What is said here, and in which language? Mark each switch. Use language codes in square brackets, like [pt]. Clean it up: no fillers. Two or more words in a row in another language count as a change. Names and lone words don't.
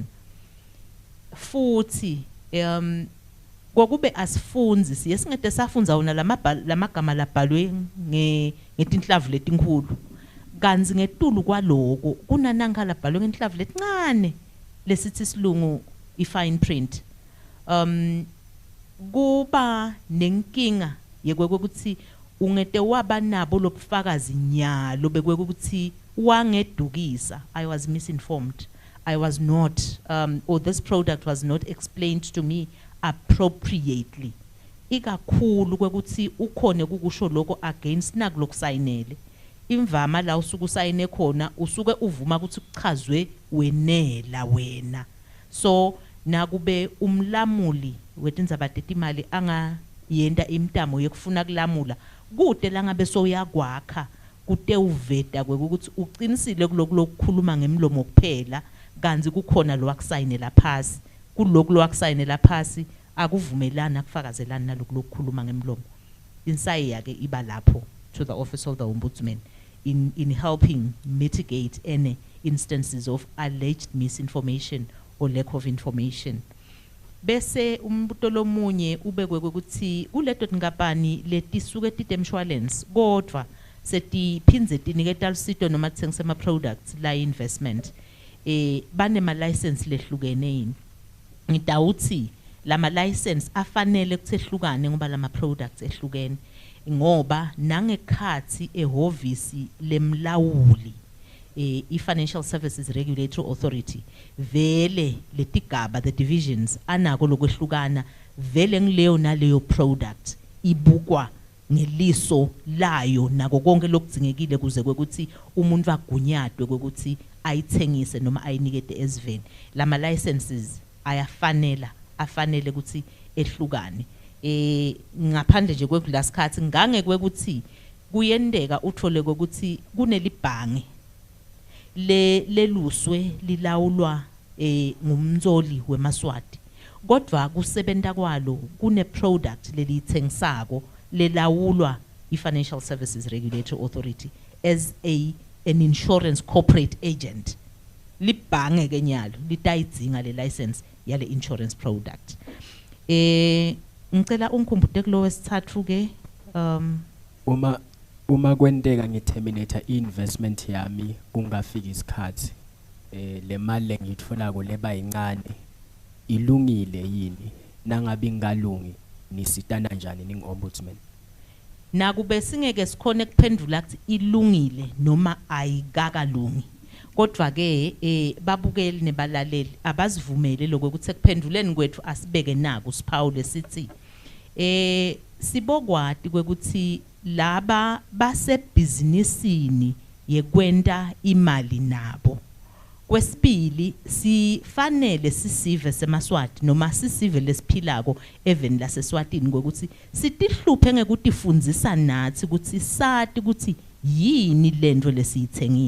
[ss] futhi kokube asifunzi siye singede safunza wona lamagama labhalwe ngetinhlavu letinkulu kanzi ngetulu kwaloko kunananga labhalwe ngetinhlavu letincane lesithi silungu i- [en] fine print [ss] kuba nenkinga yekwekuthi ungete waba nabo lobufakazi nyalo bekwekuthi wangedukisa. [en] I was misinformed. I was not or this product was not explained to me appropriately. [ss] Ikakhulu kwekuthi ukhone kukusho lokho against nakulokusayinele imvama la usuku usayine khona usuke uvuma ukuthi kuchazwe wenela wena so nakube umlamuli wetindzaba tetimali angayenda imtamo yekufuna kulamula kude la ngabe soyakwakha kude uveta kwekuthi uqinisile kulokukhuluma ngemlomo kuphela kanzi kukhona lo akusayinela phasi kuloko lo akusayinela phasi akuvumelana kufakazelana nalokukhuluma ngemlomo insayi yake iba lapho [en] to the office of the ombudsman in helping mitigate any instances of alleged misinformation or lack of information. [ss] Bese umbuto lomunye ubekwe ukuthi kuleto tinkampani letisuke titemshwalense kodwa setiphinze tiniketa lusito noma tithengisa ama products la investment banema license lehlukene yini ngidawuthi lama license afanele kuthehlukane ngoba lama products ehlukene ngoba nangekhathi ehovisi lemlawuli i-Financial Services Regulatory Authority vele letigaba [en] the divisions [ss] anako lokwehlukana vele ngileyo naleyo product ibukwa ngeliso layo nako konke lokudzingekile kuze kwekuthi umuntu agunyadwe kwekuthi ayithengise noma ayinikete eziveni lama licenses afanele ukuthi ehlukane ngaphandle nje kwekulasikhathi ngange kwekuthi kuyendeka uthole ukuthi kunelibhange leluswe lilawulwa ngumnzoli wemaswati kodwa kusebenta kwalo kune product lelithengisako lelawulwa i-Financial Services Regulatory Authority [en] as an insurance corporate agent [ss] libhange kenyalo litayidzinga le license yale [en] insurance product [ss] ngicela ungikhumbule kulo wesithathu ke uma kwenteka ngiterminate investment yami kungafika isikhathi le mali ngitfolako leba yincane ilungile yini nangabe ngalungi nisitana njani ningi-ombudsman nakube singeke sikhone kuphendula ukuthi ilungile noma ayikakalungi kodwa ke babukeli nebalaleli abazivumele lokho ukuthi ekuphenduleni kwethu asibeke naku siphawule sithi sibokwati kwekuthi laba basebhizinisini yekwenta imali nabo Kwesibili sifanele sisive semaswati noma sisive lesiphilako even laseSwatini ngokuthi sitihluphe ngekutifundisa nathi ukuthi sati ukuthi yini lento lesiyithengile.